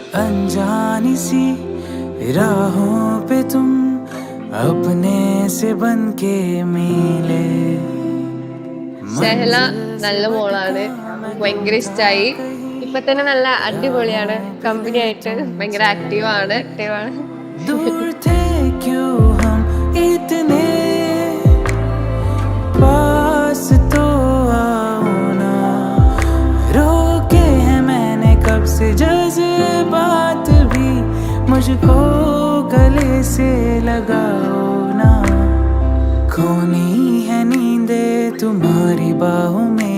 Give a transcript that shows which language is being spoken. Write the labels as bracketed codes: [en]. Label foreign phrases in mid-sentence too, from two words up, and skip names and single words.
[ml] ഷെഹല നല്ല മോളാണ്, ഭയങ്കര ഇഷ്ടമായി. ഇപ്പൊ തന്നെ നല്ല അടിപൊളിയാണ്, കമ്പനി ആയിട്ട് ഭയങ്കര ആക്റ്റീവാണ്. [hi] जज्बात भी मुझको गले से लगाओ ना, खोनी है नींदे तुम्हारी बाहों में